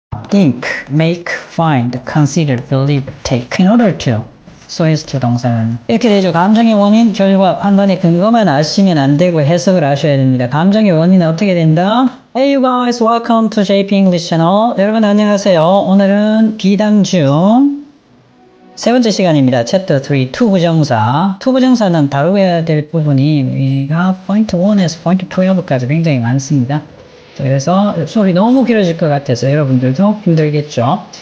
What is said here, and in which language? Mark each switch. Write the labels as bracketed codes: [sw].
[en] think, make, find, consider, believe, take. In order to. [ko] so as to 동사는 이렇게 되죠. 감정의 원인, 결과, 판단의 근거만 아시면 안 되고 해석을 아셔야 됩니다. 감정의 원인은 어떻게 된다? [en] Hey you guys, welcome to JP English Channel. [ko] 여러분 안녕하세요. 오늘은 비당 중 세 번째 시간입니다. Chapter 3, 투부정사. 투부정사는 다루어야 될 부분이 우리가 포인트 1에서 포인트 12까지 굉장히 많습니다. 그래서 수업이 너무 길어질 것 같아서 여러분들도 힘들겠죠.